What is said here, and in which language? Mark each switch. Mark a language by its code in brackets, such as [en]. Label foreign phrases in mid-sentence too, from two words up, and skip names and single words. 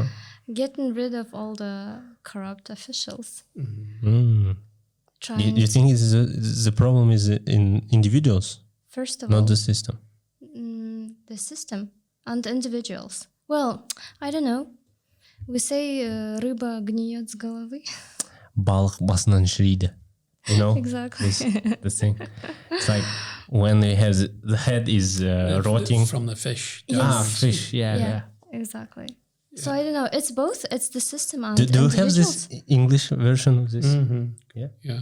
[en] Getting rid of all the corrupt officials. Do you think the problem is in individuals? First of all. Not the system? The system and individuals. Well, I don't know. We say [ru] рыба гниет с головы. [kk] Балық басынан шіриді. [en] You know? Exactly. The thing. It's like when the head is rotting. From the fish. Yes. Fish. Yeah. Exactly. Yeah. So I don't know. It's both. It's the system and do you individuals. have this English version of this? Yeah.